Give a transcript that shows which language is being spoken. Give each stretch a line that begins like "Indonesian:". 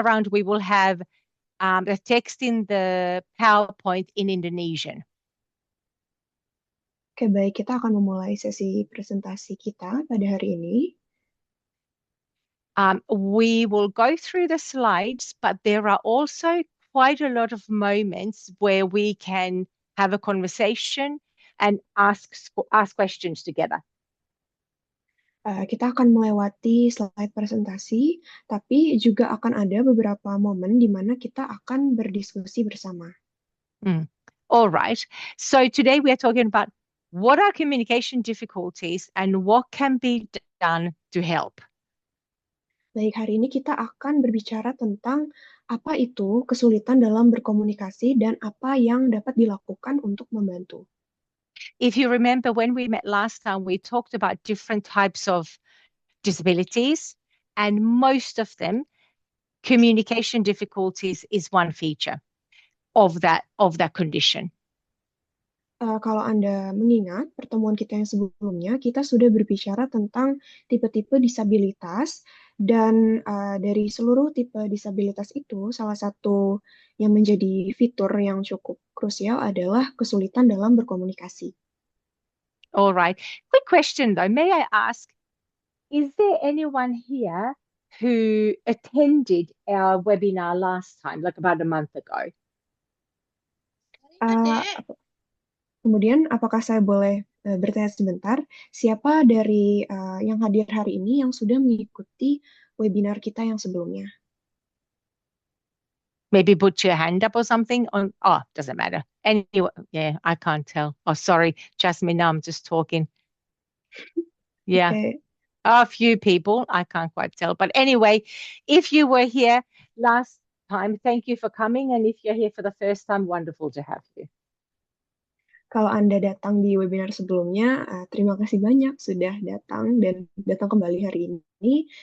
English: we will have the text in the PowerPoint in Indonesian.
Indonesian: Oke, baik. Kita akan memulai sesi presentasi kita pada hari ini.
English: We will go through the slides, but there are also quite a lot of moments where we can have a conversation and ask questions together.
Indonesian: Kita akan melewati slide presentasi, tapi juga akan ada beberapa momen di mana kita akan berdiskusi bersama.
English: All right. So today we are talking about what are communication difficulties and what can be done to help.
Indonesian: Baik, hari ini kita akan berbicara tentang apa itu kesulitan dalam berkomunikasi dan apa yang dapat dilakukan untuk membantu.
English: If you remember when we met last time, we talked about different types of disabilities, and most of them, communication difficulties is one feature of that condition.
Indonesian: Kalau Anda mengingat pertemuan kita yang sebelumnya, kita sudah berbicara tentang tipe-tipe disabilitas, dan dari seluruh tipe disabilitas itu, salah satu yang menjadi fitur yang cukup krusial adalah kesulitan dalam berkomunikasi.
English: All right. Quick question though, may I ask, is there anyone here who attended our webinar last time, like about a month ago?
Indonesian: Kemudian, apakah saya boleh bertanya sebentar, siapa dari yang hadir hari ini yang sudah mengikuti webinar kita yang sebelumnya?
English: Maybe put your hand up or something. Doesn't matter. Anyway, yeah, I can't tell. Oh, sorry, Jasmine, now I'm just talking. Yeah. Okay. A few people, I can't quite tell. But anyway, if you were here last time, thank you for coming. And if you're here for the first time, wonderful to have you.
Indonesian: Kalau Anda datang di webinar sebelumnya, terima kasih banyak sudah datang dan datang kembali hari ini.